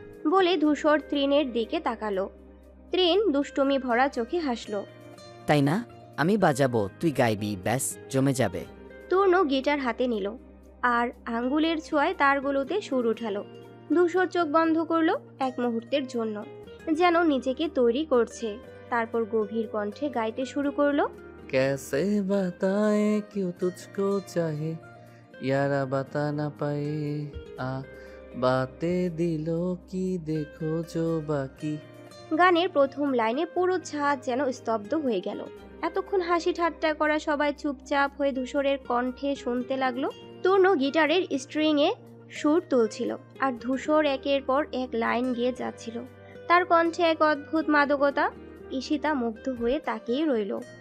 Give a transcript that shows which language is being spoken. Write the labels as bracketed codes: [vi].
[bn] বলে ধূসর তৃণের দিকে তাকালো। তৃণ দুষ্টুমি ভরা চোখে হাসলো। তাই না, আমি বাজাবো, তুই গাইবি, ব্যাস জমে যাবে। তূর্ণ গিটার হাতে নিল আর আঙ্গুলের ছোঁয়ায় তারগুলোতে সুর উঠালো। ধূসর চোখ বন্ধ করলো এক মুহূর্তের জন্য, যেন নিজেকে তৈরি করছে। তারপর গভীর কণ্ঠে গাইতে শুরু করলো, [hi] कैसे बताए क्यों तुझको चाहे यारा बता ना पाए आ बातें दिलों की देखो जो बाकी। [bn] গানের প্রথম লাইনে পুরো ছাদ যেন স্তব্ধ হয়ে গেল। এতক্ষণ হাসি ঠাট্টা করা সবাই চুপচাপ হয়ে ধূসরের কণ্ঠে শুনতে লাগলো। তূর্ণ গিটারের স্ট্রিংয়ে সুর তুলছিল, আর ধূসর একের পর এক লাইন গেয়ে যাচ্ছিল। তার কণ্ঠে এক অদ্ভুত মাদকতা। ঈশিতা মুগ্ধ হয়ে তাকিয়ে রইল।